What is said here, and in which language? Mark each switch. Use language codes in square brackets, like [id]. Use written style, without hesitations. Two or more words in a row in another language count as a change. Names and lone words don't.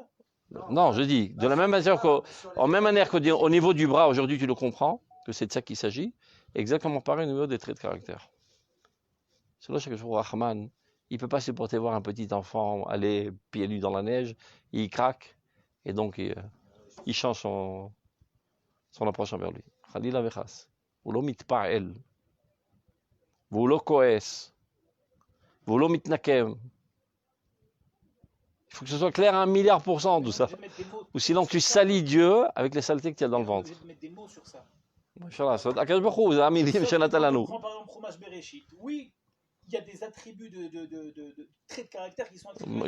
[fr] non, je dis, de la même manière qu'au niveau du bras, aujourd'hui tu le comprends, que c'est de ça qu'il s'agit, exactement pareil au niveau des traits de caractère. C'est là que je trouve Rahman, il ne peut pas supporter voir un petit enfant aller pieds nus dans la neige, il craque, et donc il change son approche envers lui. [he] חלילה וחס, ולא מתפעל, ולא כועס, ולא מתנקם. [fr] Il faut que ce soit clair à 1 000 000% tout ça. Ou sinon tu salis Dieu avec les saletés que tu as dans le ventre. Je vais mettre des mots sur ça. Oui, il y a des attributs de traits de caractère qui sont attribués.